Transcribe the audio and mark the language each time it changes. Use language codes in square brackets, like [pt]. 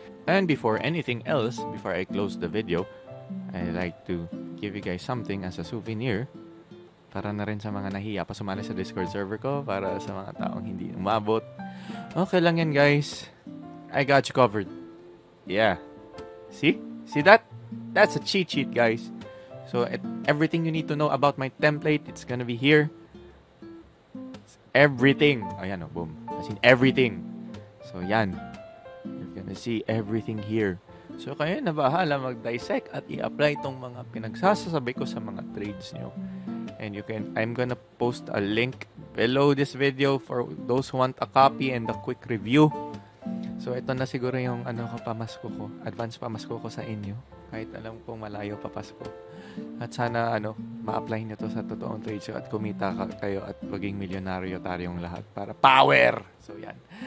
[en] And before anything else, before I close the video, I'd like to give you guys something as a souvenir. [tl] Para na rin sa mga nahiya pa sumali sa Discord server ko. Para sa mga taong hindi umabot. Okay lang yan, [en] guys. I got you covered. Yeah. See? See that? That's a cheat sheet, guys. So, everything you need to know about my template, it's gonna be here. It's everything. [tl] Ayan, oh, [en] boom. As in, everything. So, yan. You're gonna see everything here. [tl] So, kayo na bahala mag-dissect at i-apply itong mga pinagsasabi ko sa mga trades nyo. [en] And I'm gonna post a link below this video for those who want a copy and a quick review. [tl] So, ito na siguro yung pamasko ko. Advance pamasko ko sa inyo. Kahit alam kong malayo pa Pasko. At sana, ma-apply nyo to sa totoong trades at kumita kayo at maging milyonaryo tayong lahat para power! So, yan.